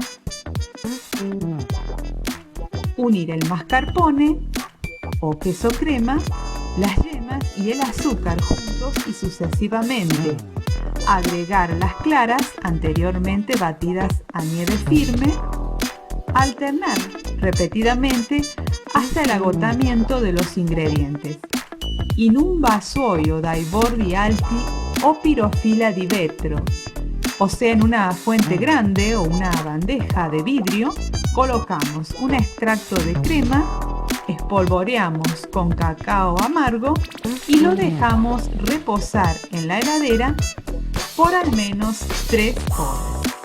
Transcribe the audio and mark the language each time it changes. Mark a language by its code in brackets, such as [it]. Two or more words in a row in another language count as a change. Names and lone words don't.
[es] Unir el mascarpone o queso crema, las yemas y el azúcar juntos y sucesivamente. Agregar las claras anteriormente batidas a nieve firme. Alternar repetidamente hasta el agotamiento de los ingredientes. [it] In un vassoio dai bordi alti o pirofila di vetro, [es] o sea, en una fuente grande o una bandeja de vidrio, colocamos un extracto de crema, espolvoreamos con cacao amargo y lo dejamos reposar en la heladera por al menos 3 horas.